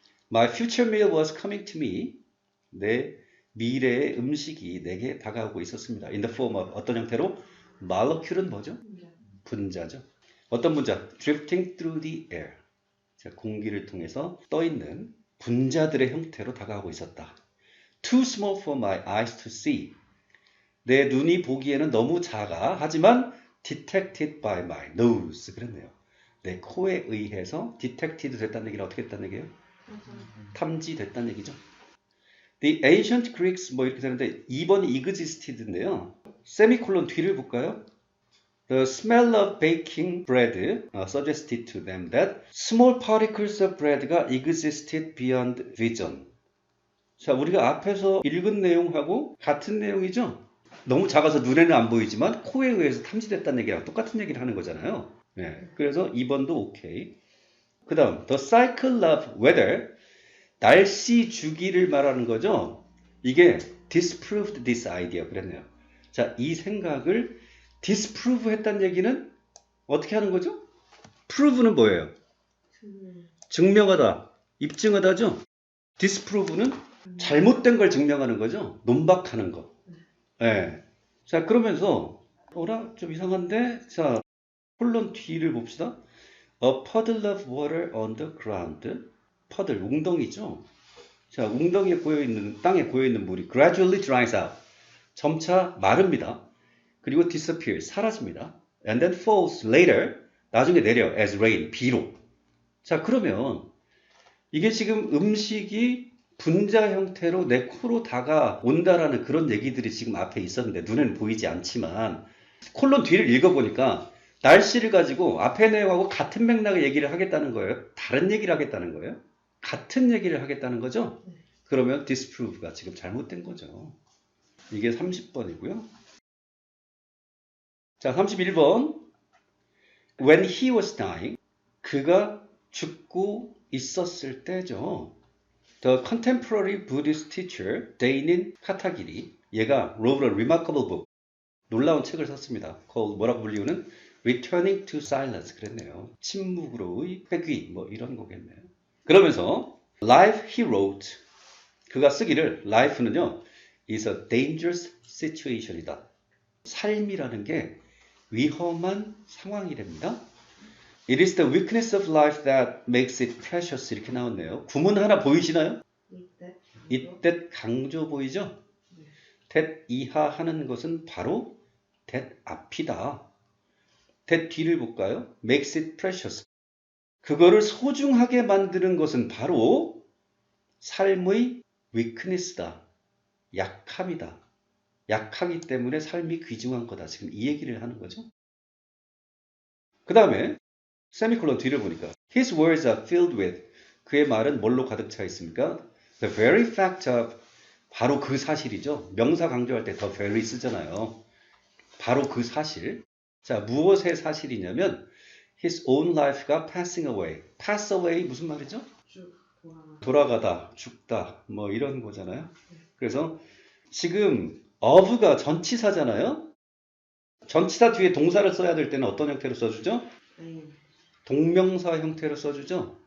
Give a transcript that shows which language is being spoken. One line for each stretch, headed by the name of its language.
English: My future meal was coming to me.
Korean: 내 미래의 음식이 내게 다가오고 있었습니다.
English: In the form of
Korean: 어떤 형태로? molecule은 뭐죠? 분자죠. 어떤 분자?
English: drifting through the air.
Korean: 자, 공기를 통해서 떠있는 분자들의 형태로 다가오고 있었다.
English: Too small for my eyes to see.
Korean: 내 눈이 보기에는 너무 작아. 하지만
English: detected by my nose.
Korean: 그랬네요. 내 코에 의해서 detected 됐다는 얘기는 어떻게 했다는 얘기예요? 탐지됐다는 얘기죠.
English: The ancient Greeks
Korean: 뭐 이렇게 되는데 2번이 existed인데요. 세미콜론 뒤를 볼까요?
English: The smell of baking bread suggested to them that small particles of bread가 existed beyond vision.
Korean: 자, 우리가 앞에서 읽은 내용하고 같은 내용이죠? 너무 작아서 눈에는 안 보이지만 코에 의해서 탐지됐다는 얘기랑 똑같은 얘기를 하는 거잖아요. 네, 그래서 2번도 오케이. 그 다음,
English: the cycle of weather,
Korean: 날씨 주기를 말하는 거죠. 이게
English: disproved this idea
Korean: 그랬네요. 자, 이 생각을 disprove 했다는 얘기는 어떻게 하는 거죠? prove는 뭐예요? 증명하다, 입증하다죠. disprove는 잘못된 걸 증명하는 거죠. 논박하는 거. 네. 자, 그러면서 어라? 좀 이상한데? 자, 콜론 뒤를 봅시다.
English: A puddle of water on the ground.
Korean: puddle, 웅덩이죠. 자, 웅덩이에 고여있는, 땅에 고여있는 물이
English: gradually dries out.
Korean: 점차 마릅니다. 그리고 disappear, 사라집니다.
English: And then falls later,
Korean: 나중에 내려,
English: as rain, 비로.
Korean: 자, 그러면 이게 지금 음식이 분자 형태로 내 코로 다가온다라는 그런 얘기들이 지금 앞에 있었는데 눈에는 보이지 않지만 콜론 뒤를 읽어보니까 날씨를 가지고 앞에 내용하고 같은 맥락의 얘기를 하겠다는 거예요? 다른 얘기를 하겠다는 거예요? 같은 얘기를 하겠다는 거죠? 그러면 disprove가 지금 잘못된 거죠. 이게 30번이고요. 자, 31번.
English: When he was dying,
Korean: 그가 죽고 있었을 때죠.
English: The contemporary Buddhist teacher, Dainin Katagiri, 얘가 wrote a remarkable book,
Korean: 놀라운 책을 썼습니다.
English: called
Korean: 뭐라고 불리우는
English: Returning to Silence 그랬네요.
Korean: 침묵으로의 회귀 뭐 이런 거겠네요.
English: 그러면서 Life he wrote,
Korean: 그가 쓰기를
English: life는요 is a dangerous situation이다.
Korean: 삶이라는 게 위험한 상황이랍니다.
English: It is the weakness of life that makes it precious 이렇게 나왔네요.
Korean: 구문 하나 보이시나요? 이때 강조 보이죠? that 이하 하는 것은 바로 that 앞이다. that 뒤를 볼까요? makes it precious. 그거를 소중하게 만드는 것은 바로 삶의 weakness다. 약함이다. 약하기 때문에 삶이 귀중한 거다. 지금 이 얘기를 하는 거죠. 그 다음에 세미콜론 뒤를 보니까
English: His words are filled with,
Korean: 그의 말은 뭘로 가득 차 있습니까?
English: The very fact of,
Korean: 바로 그 사실이죠. 명사 강조할 때 the very 쓰잖아요. 바로 그 사실. 자, 무엇의 사실이냐면
English: His own life
Korean: 가
English: passing away.
Korean: pass away 무슨 말이죠? 돌아가다, 죽다, 뭐 이런 거잖아요. 그래서 지금 of가 전치사잖아요. 전치사 뒤에 동사를 써야 될 때는 어떤 형태로 써주죠? 동명사 형태로 써주죠.